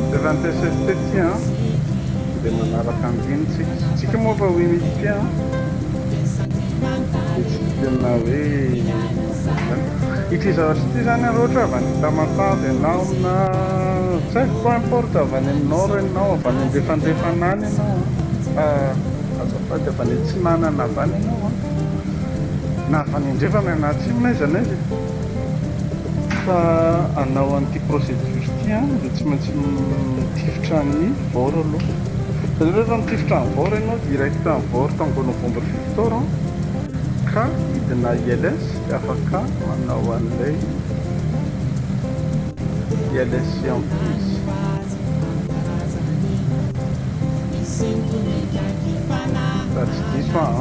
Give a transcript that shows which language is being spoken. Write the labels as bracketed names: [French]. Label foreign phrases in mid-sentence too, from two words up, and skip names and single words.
[Malagasy] antesa tety dia manaraka amin'iny tsika moa fa hoe milipia dia tsy tena hoe ity zavatra ity zany ary ohatra avy any tamatavy ianao na tsy haiko [French] peu importe [Malagasy] avy any amin'ny nord ianao avy any andrefandrefana any ianao azafady avy any antsinanana avy any ianao na avy any andrefana na atsimo n'aiza n'aiza fa anao an'ity procédure ity dia tsy maintsy mitifitra ny voro aloha satria rehefa mitifitra ny voro ianao direct ny voro tango novembre 14 ka hidina ILS dia afaka manao an'ilay ILS [French] en plus [Malagasy] fa tsy diso